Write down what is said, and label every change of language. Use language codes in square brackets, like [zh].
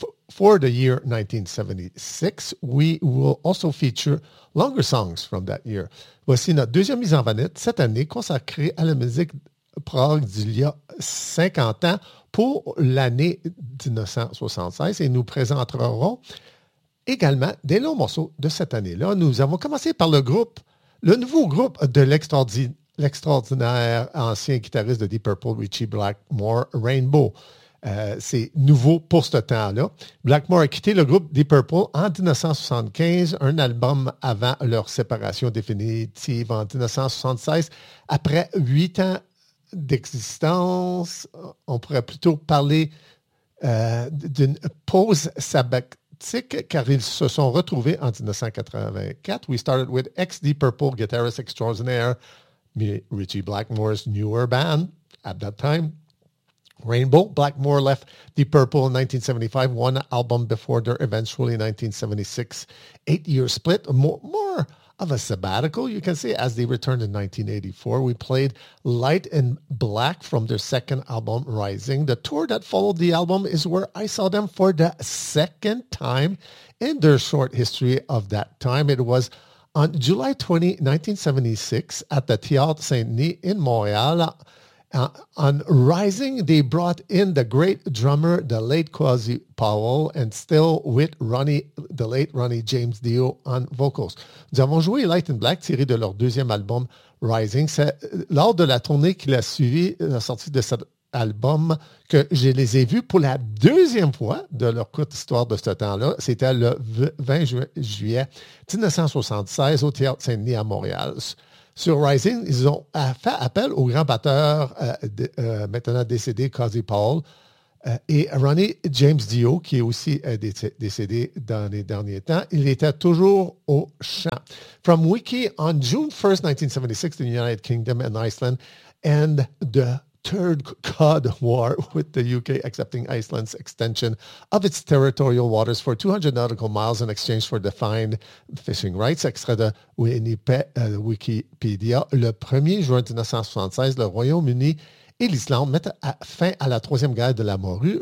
[en] For the year 1976, we will also feature longer songs from that year. [fr] Voici notre deuxième mise en vanette cette année consacrée à la musique prog d'il y a 50 ans pour l'année 1976 et nous présenterons également des longs morceaux de cette année-là. Nous avons commencé par le groupe, le nouveau groupe de l'extraordinaire ancien guitariste de Deep Purple, Ritchie Blackmore, Rainbow. C'est nouveau pour ce temps-là. Blackmore a quitté le groupe Deep Purple en 1975, un album avant leur séparation définitive en 1976. Après 8 ans d'existence, on pourrait plutôt parler d'une pause sabbatique, car ils se sont retrouvés en 1984. [en] We started with ex-Deep Purple guitarist extraordinaire, Ritchie Blackmore's newer band at that time, Rainbow. Blackmore left Deep Purple in 1975, one album before their eventually 1976 8-year split, more of a sabbatical, you can say, as they returned in 1984. We played Light and Black from their second album, Rising. The tour that followed the album is where I saw them for the second time in their short history of that time. It was on July 20, 1976, at the Théâtre Saint-Denis in Montréal. On Rising, they brought in the great drummer, the late Quasi Powell, and still with the late Ronnie James Dio on vocals. [fr] Nous avons joué Light and Black, tiré de leur deuxième album, Rising. C'est lors de la tournée qui l'a suivi, la sortie de cet album, que je les ai vus pour la deuxième fois de leur courte histoire de ce temps-là. C'était le 20 juillet 1976 au Théâtre Saint-Denis à Montréal. Sur Rising, ils ont fait appel au grand batteur maintenant décédé, Quasi Powell, et Ronnie James Dio, qui est aussi décédé dans les derniers temps. Il était toujours au chant. [en] From Wiki, on June 1st, 1976, the United Kingdom and Iceland end the Third Cod War with the UK accepting Iceland's extension of its territorial waters for 200 nautical miles in exchange for defined fishing rights. [fr] Extrait de Wikipédia. Le 1er juin 1976, le Royaume-Uni et l'Islande mettent fin à la Troisième Guerre de la Morue.